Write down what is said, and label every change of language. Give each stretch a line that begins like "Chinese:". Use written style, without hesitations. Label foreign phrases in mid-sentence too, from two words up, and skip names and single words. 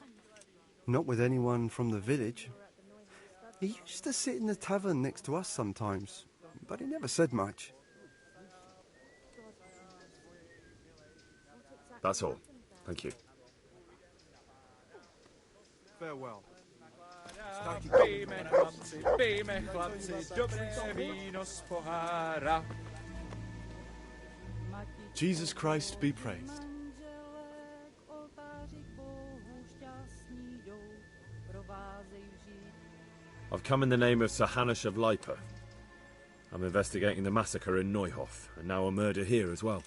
English: Not with anyone from the village. He used to sit in the tavern next to us sometimes, but he never said much. That's all. Thank you. Farewell.
Slovak: Pijme chlapci, dobré víno z pohára.
English: Jesus Christ be praised. I've come in the name of Sir Hanush of Lipa. I'm investigating the massacre in Neuhof, and now a murder here as well.